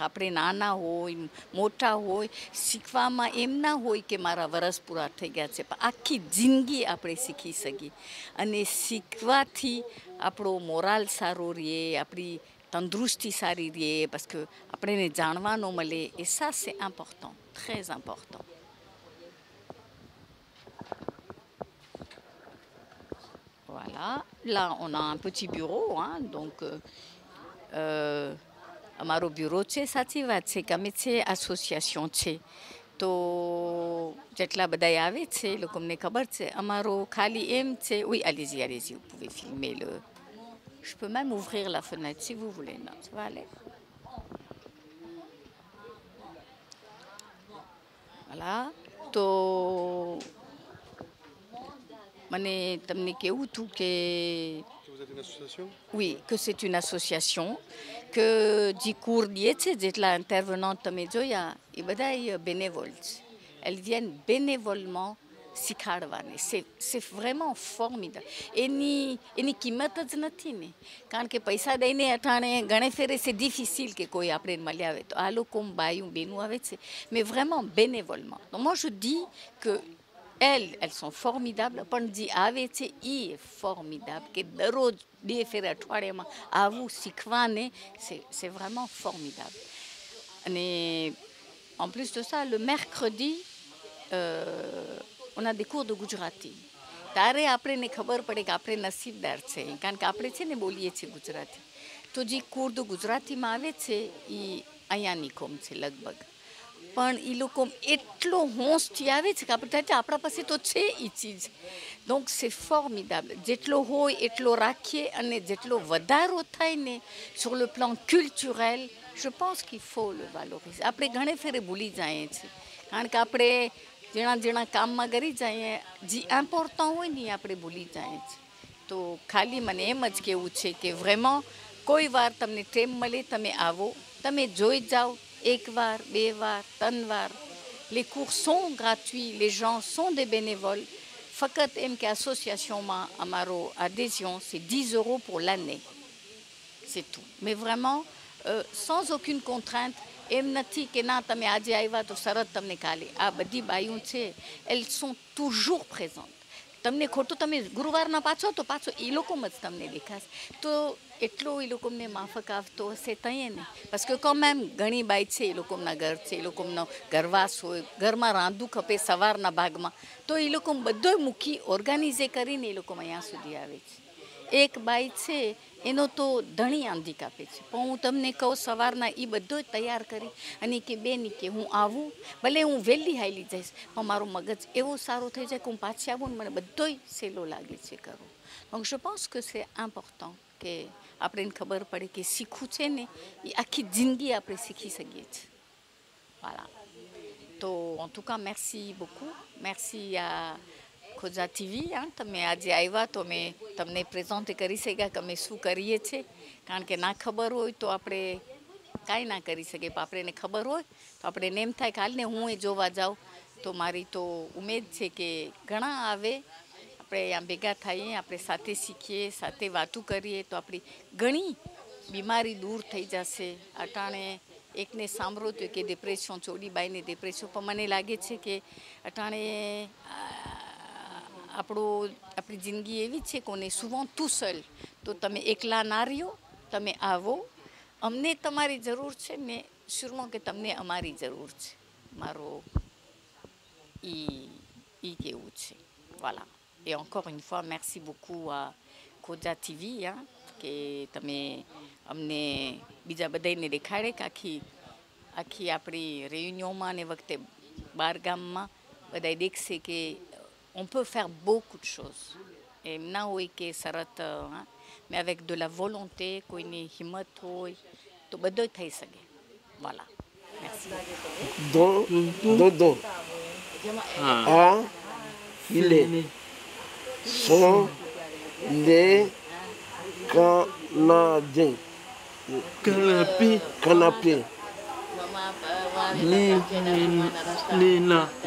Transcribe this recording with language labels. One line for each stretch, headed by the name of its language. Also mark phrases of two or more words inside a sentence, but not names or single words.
Gujarati: આપણે નાના હોય મોટા હોય, શીખવામાં એમ ના હોય કે મારા વરસ પૂરા થઈ ગયા છે, પણ આખી જિંદગી આપણે શીખી શકીએ. અને શીખવાથી આપણો મોરાલ સારો રહે, આપણી તંદુરસ્તી સારી રહે,
French: parce que
Gujarati: આપણને જાણવાનું મળે.
French: et ça c'est important, très important. Voilà, là on a un petit bureau, hein, donc
Gujarati: અમારો બ્યુરો છે. સાચી વાત છે કે અમે છે એસોસિએશન છે, તો જેટલા બધા આવે છે એ લોકોને ખબર છે. અમારો ખાલી એમ છે.
French: oui, allez-y, vous pouvez filmer le. Je peux même ouvrir la fenêtre si vous voulez. Non, ça va aller. Voilà,
Gujarati: તો મને તમને કેવું હતું કે
French: vous êtes une association? Oui, que c'est une association, que જે cours
Gujarati: છે જેટલા
French: intervenants
Gujarati: તમે જોયા એ બધા
French: bénévoles છે. elles viennent bénévolement શીખાડવાની. c'est vraiment formidable.
Gujarati: એની કિંમત જ નથી ને, કારણ કે પૈસા દઈને અટાણે ઘણે ફેરે
French: c'est difficile
Gujarati: કે કોઈ આપણે મળી આવે. તો આ લોકો બાયું બેનું આવે છે,
French: mais vraiment bénévolement. donc moi je dis que elles sont formidables, પણ જે આવે છે એ formidable, કે દરરોજ 2 ફેરા અઠવાડિયામાં આવું શીખવાને c'est vraiment formidable. અને en plus de ça, le mercredi on a des cours de Gujarati.
Gujarati: ત્યારે આપણને ખબર પડે કે આપણે નસીબદાર છે, કારણ કે આપણે છે ને બોલીએ છીએ ગુજરાતી. તો જે
French: cours de
Gujarati: ગુજરાતીમાં આવે છે એ અહીંયા નિકોમ છે લગભગ, પણ એ લોકો એટલો હોંશથી આવે છે કે આપણે આપણા પાસે તો છે એ ચીજ.
French: donc c'est formidable.
Gujarati: જેટલો હોય એટલો રાખીએ, અને જેટલો વધારો થાય ને
French: sur le plan culturel, je pense qu'il faut le valoriser.
Gujarati: આપણે ઘણે ફેરે ભૂલી જઈએ છીએ, કારણ કે આપણે જેણા કામમાં કરી જઈએ, જે ઇમ્પોર્ટન્ટ હોય ને આપણે ભૂલી જઈએ છીએ. તો ખાલી મને એમ જ કહેવું છે કે vraiment કોઈ વાર તમને ટાઈમ મળે તમે આવો, તમે જોઈ જાઓ. 1 વાર 2 વાર 3 વાર.
French: les cours sont gratuits, les gens sont des bénévoles.
Gujarati: ફક્ત એમ કે
French: associationમાં અમારો adhésion c'est 10 € pour l'année, c'est tout. mais vraiment sans aucune contrainte.
Gujarati: એમ નથી કે ના તમે આજે આવ્યા તો સરત તમને કાલે. આ બધી બાઈઓ છે,
French: elles sont toujours présentes.
Gujarati: તમને ખોટું તમે ગુરુવારના પાછો તો પાછો એ લોકોમાં જ તમને દેખાશે. તો એટલો એ લોકોને માફક આવતો હશે તઈએ ને,
French: parce que quand même
Gujarati: ઘણી બાઈ છે એ લોકોના ઘર છે, એ લોકોનો ઘરવાસ હોય, ઘરમાં રાંધવું ખપે સવારના ભાગમાં, તો એ લોકો બધો મૂકી ઓર્ગેનાઇઝ કરીને એ લોકો અહીંયા સુધી આવે છે. એક બાઈ છે એનો તો ધણી આંધી કાપે છે, પણ હું તમને કહું સવારના એ બધો તૈયાર કરી અને કે બેન કે હું આવું, ભલે હું વહેલી હાલી જઈશ, પણ મારો મગજ એવો સારો થઈ જાય કે હું પાછી આવું ને મને બધોય સહેલો લાગે છે કરવું.
French: donc je pense que c'est important
Gujarati: કે આપણને ખબર પડે કે શીખવું છે ને એ આખી જિંદગી આપણે શીખી શકીએ છીએ.
French: voilà. તો en tout cas merci beaucoup. merci à ખોજા TV.
Gujarati: તમે આજે આવ્યા તો મેં તમને પ્રેઝન્ટ કરી શક્યા કે અમે શું કરીએ છીએ, કારણ કે ના ખબર હોય તો આપણે કાંઈ ના કરી શકીએ, પણ આપણને ખબર હોય તો આપણે એમ થાય કે હાલને હું એ જોવા જાઉં. તો મારી તો ઉમેદ છે કે ઘણા આવે, આપણે અહીંયા ભેગા થઈએ, આપણે સાથે શીખીએ, સાથે વાતો કરીએ તો આપણી ઘણી બીમારી દૂર થઈ જશે. અટાણે એકને સાંભળો તો કે ડિપ્રેશન, ચોડીબાઈને ડિપ્રેશન, પણ મને લાગે છે કે અટાણે આપણી જિંદગી એવી છે કોને
French: souvent tout seul.
Gujarati: તો તમે એકલા ના રહ્યો, તમે આવો, અમને તમારી જરૂર છે ને sûrement કે તમને અમારી જરૂર છે. મારો ઈ કેવું છે.
French: Voilà. Et encore une fois, merci beaucoup à Koja TV, hein,
Gujarati: કે તમે અમને બીજા બધાને દેખાડે કે આખી આપણી réunionમાં ને વખતે બાર ગામમાં બધાય દેખશે કે
French: on peut faire beaucoup de choses.
Gujarati: એમ ના હોય કે શરત,
French: mais avec de la volonté,
Gujarati: કોઈની હિંમત હોય તો બધું થઈ શકે.
French: Voilà. Merci. Dodo. A, il est. Sont les Canadiens. Canapé. Lina.